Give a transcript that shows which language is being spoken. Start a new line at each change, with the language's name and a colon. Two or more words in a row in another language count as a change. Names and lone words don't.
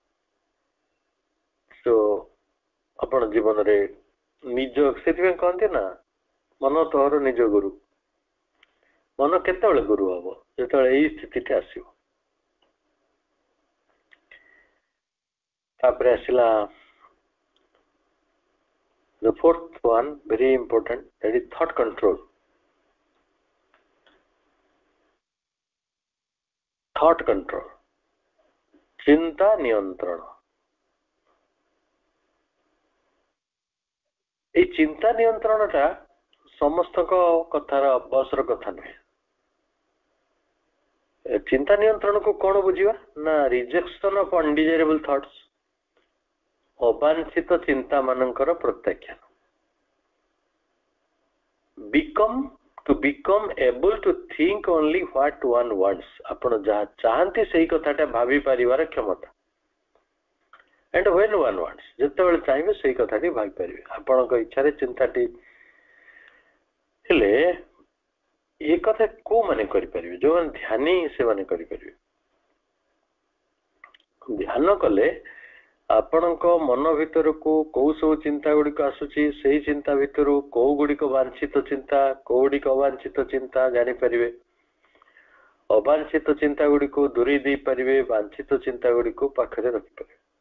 Odia: ତ ଆପଣ ଜୀବନରେ ନିଜ ସେଥିପାଇଁ କହନ୍ତି ନା ମନ ତୋର ନିଜ ଗୁରୁ ମନ କେତେବେଳେ ଗୁରୁ ହବ ଯେତେବେଳେ ଏଇ ସ୍ଥିତିଟା ଆସିବ ତାପରେ ଆସିଲା
English: the fourth one very important that is thought control
Odia: ଚିନ୍ତା ନିୟନ୍ତ୍ରଣ ଏଇ ଚିନ୍ତା ନିୟନ୍ତ୍ରଣଟା ସମସ୍ତଙ୍କ କଥାର ବସର କଥା ନୁହେଁ ଚିନ୍ତା ନିୟନ୍ତ୍ରଣକୁ କଣ ବୁଝିବା ନା
English: rejection of undesirable thoughts
Odia: ଅବାଞ୍ଛିତ ଚିନ୍ତା ମାନଙ୍କର ପ୍ରତ୍ୟାଖ୍ୟାନ
English: to become able to think only what one wants
Odia: ଆପଣ ଯାହା ଚାହାନ୍ତି ସେଇ କଥାଟା ଭାବି ପାରିବାର କ୍ଷମତା
English: and when one wants
Odia: ଯେତେବେଳେ ଚାହିଁବେ ସେଇ କଥାଟି ଭାବି ପାରିବେ ଆପଣଙ୍କ ଇଚ୍ଛାରେ ଚିନ୍ତାଟି ହେଲେ ଏ କଥା କୋଉମାନେ କରିପାରିବେ ଯୋଉମାନେ ଧ୍ୟାନୀ ସେମାନେ କରିପାରିବେ ଧ୍ୟାନ କଲେ ଆପଣଙ୍କ ମନ ଭିତରକୁ କୋଉ ସବୁ ଚିନ୍ତା ଗୁଡିକ ଆସୁଛି ସେଇ ଚିନ୍ତା ଭିତରୁ କୋଉ ଗୁଡିକ ବାଞ୍ଛିତ ଚିନ୍ତା କୋଉ ଗୁଡିକ ଅବାଞ୍ଛିତ ଚିନ୍ତା ଜାଣିପାରିବେ ଅବାଞ୍ଛିତ ଚିନ୍ତା ଗୁଡିକୁ ଦୂରେଇ ଦେଇପାରିବେ ବାଞ୍ଛିତ ଚିନ୍ତା ଗୁଡିକୁ ପାଖରେ ରଖିପାରିବେ